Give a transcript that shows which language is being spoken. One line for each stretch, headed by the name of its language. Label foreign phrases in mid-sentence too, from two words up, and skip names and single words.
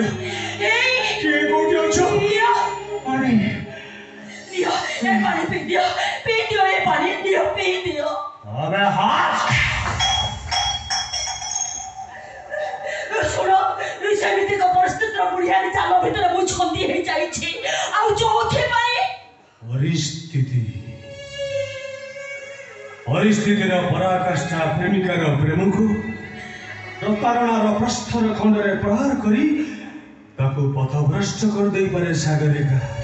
Odia: କିଏ କୋଉଠି ଅଛ? ପାଣି
Hindi: दियो ये पानी पी दियो ये पानी दियो पी दियो। अबे हाथ
Odia: ଶୁଣ ସେମିତିକ ପରିସ୍ଥିତିର ବୁଢ଼ିଆଣି ଚାଲ ଭିତରେ ମୁଁ ଛନ୍ଦି ହେଇଯାଇଛି। ଆଉ ଯୋଉଥିପାଇଁ ପରିସ୍ଥିତିର ପରାକାଷ୍ଠା ପ୍ରେମିକାର ପ୍ରେମକୁ ପ୍ରତାରଣାର ପ୍ରସ୍ଥର ଖଣ୍ଡରେ ପ୍ରହାର କରି ତାକୁ ପଥଭ୍ରଷ୍ଟ କରିଦେଇପାରେ ସାଗରିକା।